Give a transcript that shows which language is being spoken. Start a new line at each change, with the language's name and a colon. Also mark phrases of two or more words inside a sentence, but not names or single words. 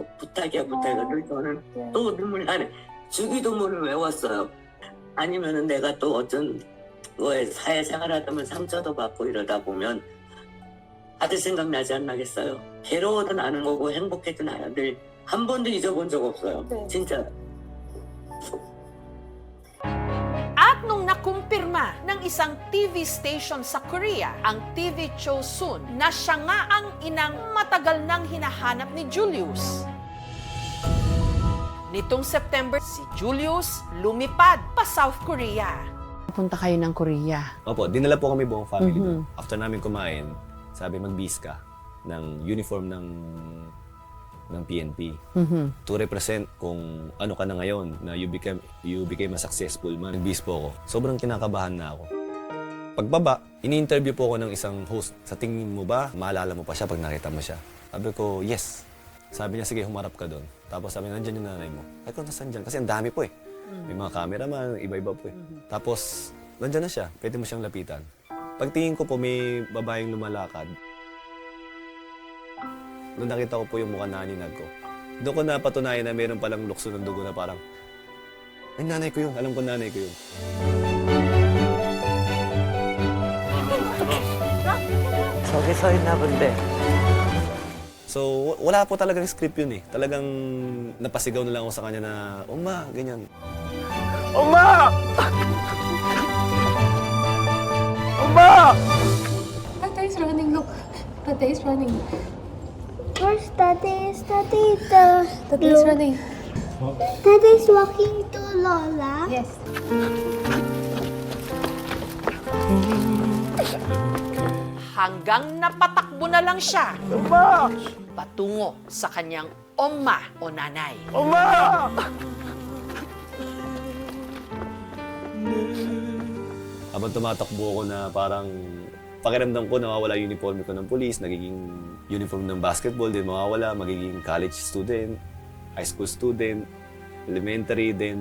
Korean: 부탁이야 부탁이야. 늘 저는 또 눈물 나네. 주기도문을 외웠어요. 아니면은 내가 또 어떤 거에 사회생활하다 보면 상처도 받고 이러다 보면 아들 생각나지 않나겠어요. 괴로워도 나는 거고 행복해도 나요. 늘 한 번도 잊어본 적 없어요. 진짜.
Filipino: At nung nakumpirma ng isang TV station sa Korea, ang TV Chosun, na siya nga ang inang matagal nang hinahanap ni Julius. Nitong September, si Julius lumipad pa South Korea. Punta kayo ng Korea. Opo, dinala po kami buong family doon. After namin kumain, sabi mag-bis ka ng uniform ng PNP
English: to represent
Filipino: kung ano ka na ngayon na
English: you became a successful man.
Filipino: Nag-bis po ako. Sobrang kinakabahan na ako. Pagbaba, ini-interview po ako ng isang host. Sa tingin mo ba, maalala mo pa siya pag nakita mo siya? Sabi ko, yes. Sabi niya, sige, humarap ka doon. Tapos sabi, nandyan yung nanay mo. Ay, kung nasan dyan? Kasi ang dami po eh. May mga cameraman, iba-iba po eh. Tapos, nandyan na siya. Pwede mo siyang lapitan. Pagtingin ko po, may babaeng lumalakad. Nung nakita ko po yung mukha na ninag ko, doon ko napatunayan na mayroon palang lukso ng dugo na parang, ay, nanay ko yun. Alam ko nanay ko yun.
Korean: 저기 서 있나 본데.
Filipino: So, wala po talagang script yun eh. Talagang napasigaw na lang ako sa kanya na, Oma, ganyan.
Korean: 엄마! 엄마!
English: Tata is running, look. Tata is running. Where's Daddy? Is Daddy Tata is running. Daddy's walking to Lola? Yes.
Filipino: Hanggang napatakbo na lang siya
Korean: 엄마!
Filipino: patungo sa kanyang oma o nanay.
Korean: 엄마!
Filipino: Habang tumatakbo ako na parang pakiramdam ko nawawala yung uniform ko ng police, nagiging uniform ng basketball din mawawala, magiging college student, high school student, elementary din.